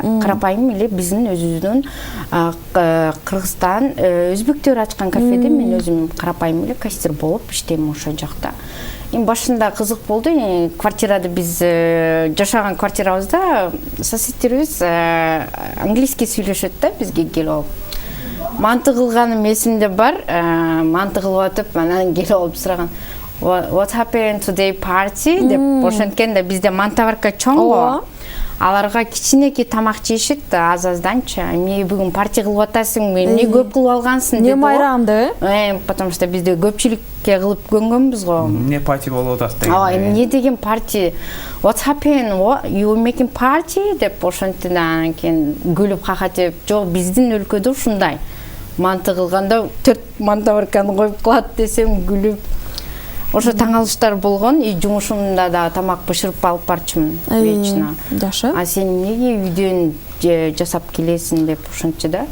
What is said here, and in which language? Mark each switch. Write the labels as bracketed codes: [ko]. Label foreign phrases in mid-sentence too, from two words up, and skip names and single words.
[ky] Карапайым эле биздин өзүбүздүн Кыргызстан өзбектөр ачкан кафеде мен өзүм карапайым эле кассир болуп иштейм ошол жакта. Башында кызык болду. Квартирада биз жашаган квартирабызда соседтерибиз английский сүйлөшөт да, бизге келип алып. Манты кылганым эсимде бар. Манты кылып атып, анан келип алып сураган. [en] What happened today party [ky] деп ошенткен да, бизде мантаварка чоң го. Аларга кичинекей тамак жешет аз-азданчы. Эмне бүгүн парти кылып атасың, эмне көп кылып алгансың деп. Не майрамды? [ru] Потому что [ky] бизде көпчүлүккө кылып көнгөнбүз го. Эмне парти болуп атат деген. Эмне деген парти? [en] What happened? You making party [ky] деп ошентен кийин күлүп какатып, жок, биздин өлкөдө ушундай. Манты кылганда 4 мантаварканы коюп кылат десем күлүп. Ошо таң алыштар болгон, жумушумда да тамак бышырып алып барчымын вечно. Жакшы. Сен эмнеге үйдөн жасап келесиң деп ошончо да.